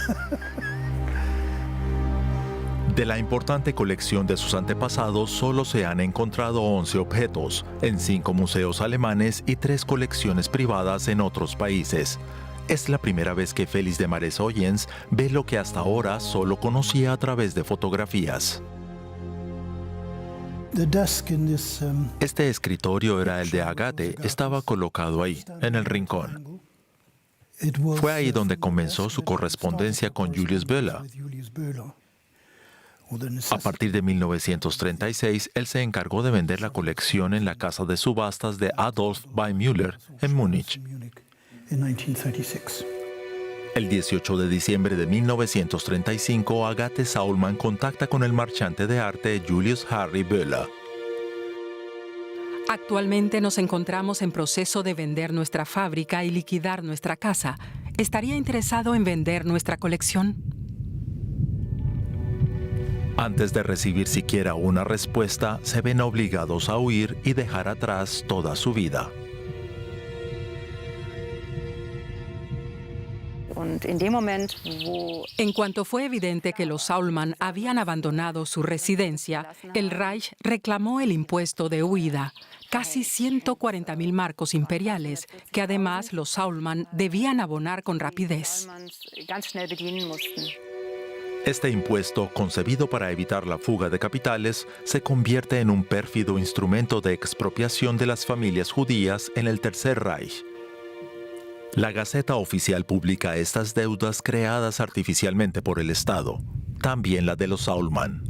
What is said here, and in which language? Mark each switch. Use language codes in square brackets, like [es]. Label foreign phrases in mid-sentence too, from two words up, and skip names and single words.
[es] De la importante colección de sus antepasados solo se han encontrado 11 objetos en 5 museos alemanes y 3 colecciones privadas en otros países. Es la primera vez que Félix Desmarais Oyens ve lo que hasta ahora solo conocía a través de fotografías. [en] The desk in this [es] Este escritorio era el de Agathe, estaba colocado ahí, en el rincón. [en] it was [es] Fue ahí donde [en] from the [es] comenzó [en] desk [es] su [en] that [es] correspondencia [en] started [es] con Julius Böhler. [en] with Julius Böhler. Or the [es] A [en] necessity [es] partir de 1936, él se encargó de vender la colección en la casa de subastas de Adolf Weimüller en Múnich. [en] in Munich in 1936. [es] El 18 de diciembre de 1935, Agathe Saulman contacta con el marchante de arte Julius Harry Böhler. Actualmente nos encontramos en proceso de vender nuestra fábrica y liquidar nuestra casa. ¿Estaría interesado en vender nuestra colección? Antes de recibir siquiera una respuesta, se ven obligados a huir y dejar atrás toda su vida. [de] Und in dem Moment, wo [es] En cuanto fue evidente que los Saulman habían abandonado su residencia, el Reich reclamó el impuesto de huida, casi 140.000 marcos imperiales, que además los Saulman debían abonar con rapidez. [de] Almans ganz schnell bedienen mussten. [es] Este impuesto, concebido para evitar la fuga de capitales, se convierte en un pérfido instrumento de expropiación de las familias judías en el Tercer Reich. La Gaceta Oficial publica estas deudas creadas artificialmente por el Estado, también la de los Saulman.